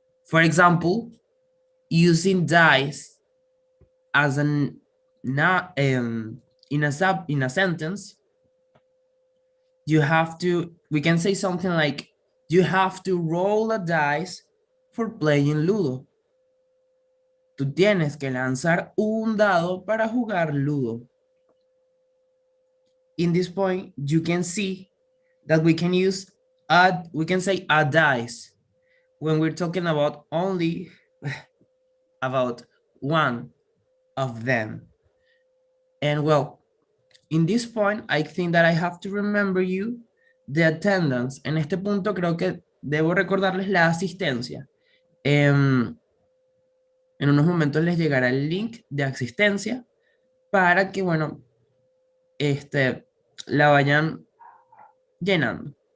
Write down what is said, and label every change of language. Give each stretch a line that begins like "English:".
English: For example, using dice as an not in a sentence, you have to, we can say something like, you have to roll a dice for playing Ludo.
Spanish: Tú tienes que lanzar un dado para jugar Ludo.
English: In this point, you can see that we can use we can say a dice when we're talking about only about one of them. And well, in this point, I think that I have to remember you the attendance.
Spanish: En este punto creo que debo recordarles la asistencia. En unos momentos les llegará el link de asistencia para que, bueno, la vayan llenando.